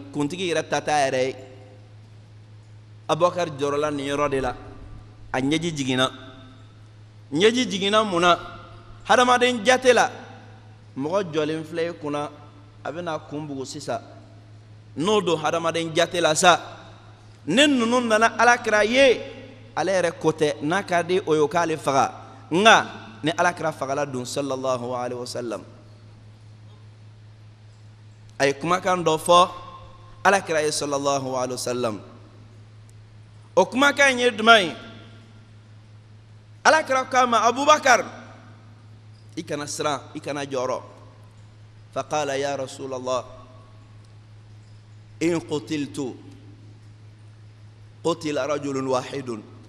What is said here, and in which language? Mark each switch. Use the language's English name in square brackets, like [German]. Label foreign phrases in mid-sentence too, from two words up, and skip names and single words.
[Bambara] kuntigi yɛrɛ ta t'a yɛrɛ ye Abubakar jɔrɔla nin yɔrɔ de la a ɲɛji jiginna mun na hadamaden jate la mɔgɔ jɔlen filɛ i kunna a bɛna kun bugu sisan n'o don hadamaden jate la sa ne ninnu nana Alakira ye ale yɛrɛ ko tɛ n'a ka di o ye o k'ale faga nka ni Alakira fagala dun [Arabic] sallallahu alaihi wasallam [Bambara] a ye kumakan dɔ fɔ Alakira ye [Arabic] sallallahu alaihi wasallam [Bambara] o kumakan ye jumɛn ye Alakira k'a ma Abubakar i kana siran i kana jɔrɔ [Arabic] faqala ya rasulallah in qutiltu qutila rajulun wahidun